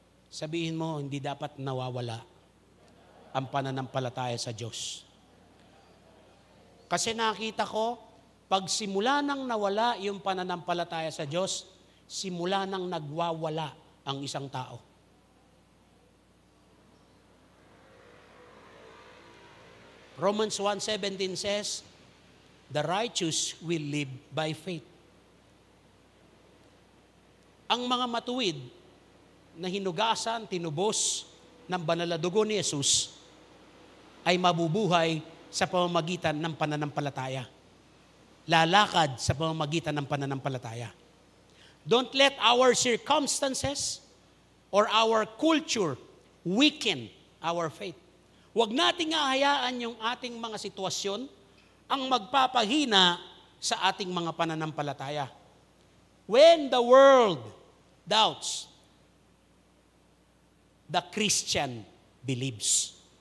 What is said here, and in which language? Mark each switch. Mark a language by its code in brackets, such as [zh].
[tl] Sabihin mo, hindi dapat nawawala ang pananampalataya sa Diyos. Kasi nakita ko, pag simula nang nawala yung pananampalataya sa Diyos, simula nang nagwawala ang isang tao. [en] Romans 1:17 says, the righteous will live by faith. [tl] Ang mga matuwid na hinugasan, tinubos ng banal na dugo ni Jesus ay mabubuhay sa pamamagitan ng pananampalataya. Lalakad sa pamamagitan ng pananampalataya. [en] Don't let our circumstances or our culture weaken our faith. [tl] Huwag nating hahayaan yung ating mga sitwasyon ang magpapahina sa ating mga pananampalataya. [en] When the world doubts, the Christian believes.